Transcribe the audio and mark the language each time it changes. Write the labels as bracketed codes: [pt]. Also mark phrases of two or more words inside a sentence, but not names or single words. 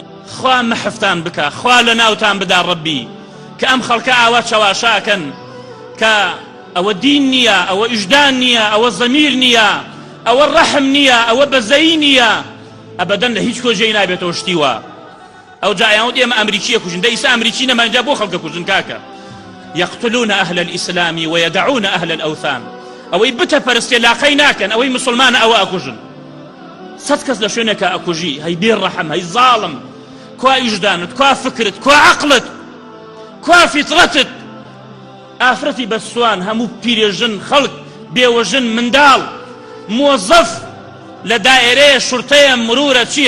[ckb] خوا مەحفتان بکە، خوا لە ناوتان بدا ڕەبی کە ئەم خەڵکە ئاوا چەواشاکەن کە ئەوە دین نییە، ئەوە ئیژدان نییە، ئەوە زەمیر نییە، ئەوە ڕەحم نییە، ئەوە بەزەیی نییە. ئەبەدەن لە هیچ کۆژەی نابێتەوە شتیوە. ئەو جایان ئێمە ئەمریکیە کوژن، دە ئیسا ئەمریکی نەمانجا بۆ خەڵکە کوژن کاکە. [ar] يقتلون أهل الإسلام ويدعون أهل الأوثان. [ckb] ئەوەی بتە پەرستێ لاقەی ناکەن، ئەوەی مسلمانە ئەوە ئەکوژن. سەد کەس لە شوێنێکە ئەکوژی، هەی بێڕەحەم، هەی زاڵم. کوا ئیژدانت، کوا فکرت، کوا عەقڵت، کوا فیترەتت. ئافرەتی بەسوان، هەموو پیرێژن، خەڵک بێوەژن، منداڵ، مۆزەف لە دائێرەیە شورتەیە مرورە چییە؟